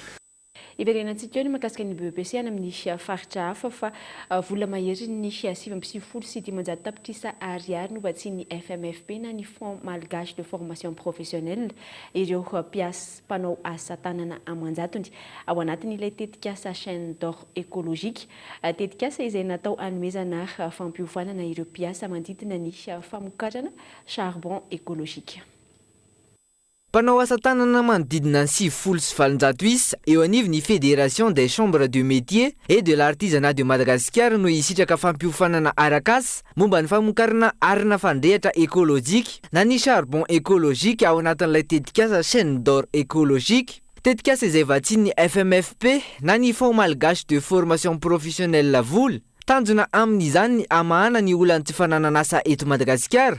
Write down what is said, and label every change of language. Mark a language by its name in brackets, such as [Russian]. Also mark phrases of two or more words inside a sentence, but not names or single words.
[Malagasy] Iverenantsika eo ny makasika ny BBC any amin'ny faritra hafa fa vola mahery ny 750 sy 500 tapitrisa ariary no vatsian'ny FMFP na ny Fonds Malgache de Formation Professionnelle ireo mpanao asa tanana amanjatony ao anatin'ilay tetikasa [French] chaîne d'or écologique [Malagasy] tetikasa izay natao hanomezana fampiofanana ireo mpiasa manodidina ny famokarana [French] charbon écologique. [Malagasy] Mpanao asa tanana manodidina ny 700 sy 700 isa eo anivon'ny Fédération des chambres de métier et de l'artisanat de Madagascar no hisitraka fampiofanana arak'asa momba ny famokarana arina fandrehatra écologique na ny [French] charbon écologique [Malagasy] ao anatin'ilay tetikasa [French] chaîne d'or écologique. [Malagasy] Tetikasa izay vatsian'ny FMFP na ny Fonds Malgache de Formation Professionnelle vola tanjona amin'izany amahana ny olana tsy fananan'asa eto Madagasikara.